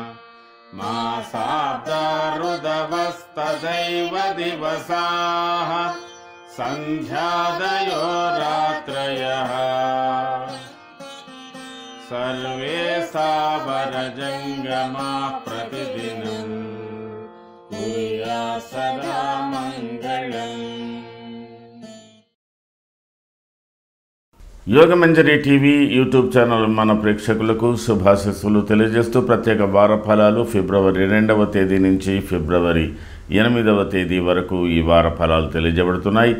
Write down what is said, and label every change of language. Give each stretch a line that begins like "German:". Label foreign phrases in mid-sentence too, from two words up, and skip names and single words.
Sanskrit: मासाब्दारुदवस्तदैव दिवसाः सन्ध्यादयो रात्रयः सर्वे सावरजङ्गमाः प्रतिदिनं कुर्यात् सदा मङ्गलम्।
Telugu: యోగమంజరి టీవీ యూట్యూబ్ ఛానల్ మన ప్రేక్షకులకు శుభాశీస్సులు తెలియజేస్తూ ప్రత్యేక వార ఫలాలు ఫిబ్రవరి 2వ తేదీ నుంచి ఫిబ్రవరి 8వ తేదీ వరకు ఈ వార ఫలాలు తెలియజేయబడుతున్నాయి.